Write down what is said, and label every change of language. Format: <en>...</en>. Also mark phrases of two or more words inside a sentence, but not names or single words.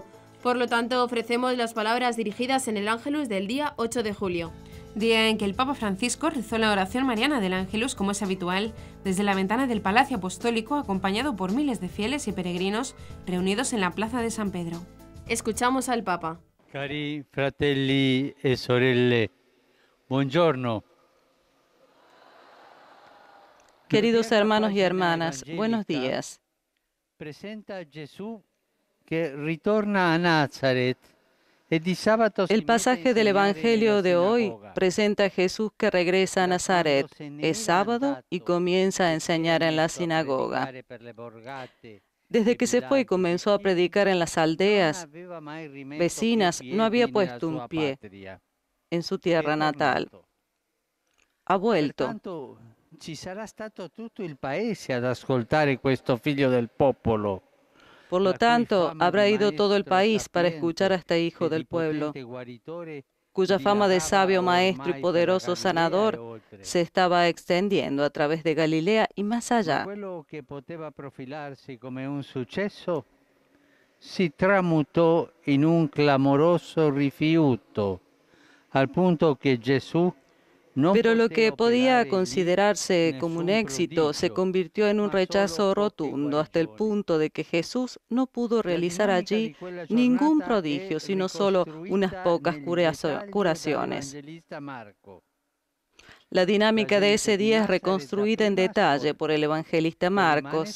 <es>Por lo tanto, ofrecemos las palabras dirigidas en el Ángelus del día 8 de julio. Día en que el Papa Francisco rezó la oración mariana del Ángelus, como es habitual, desde la ventana del Palacio Apostólico, acompañado por miles de fieles y peregrinos reunidos en la Plaza de San Pedro. Escuchamos al Papa.</es> <it>Cari fratelli e sorelle, buongiorno.</it> <es>Queridos hermanos y hermanas, buenos días. Presenta a Jesús que retorna a Nazaret. El pasaje del Evangelio de hoy presenta a Jesús que regresa a Nazaret. Es sábado y comienza a enseñar en la sinagoga. Desde que se fue y comenzó a predicar en las aldeas vecinas, no había puesto un pie en su tierra natal. Ha vuelto.</es> <it>ci sarà stato tutto il paese ad ascoltare questo figlio del popolo.</it> <es>Por lo tanto, habrá ido todo el país para escuchar a este hijo del pueblo, cuya fama de sabio maestro y poderoso sanador se estaba extendiendo a través de Galilea y más allá.</es> <it>Quello che poteva profilarsi come un successo si tramutò in un clamoroso rifiuto, al punto che Gesù</it> <es>Pero lo que podía considerarse como un éxito se convirtió en un rechazo rotundo hasta el punto de que Jesús no pudo realizar allí ningún prodigio, sino solo unas pocas curaciones. La dinámica de ese día es reconstruida en detalle por el evangelista Marcos.</es>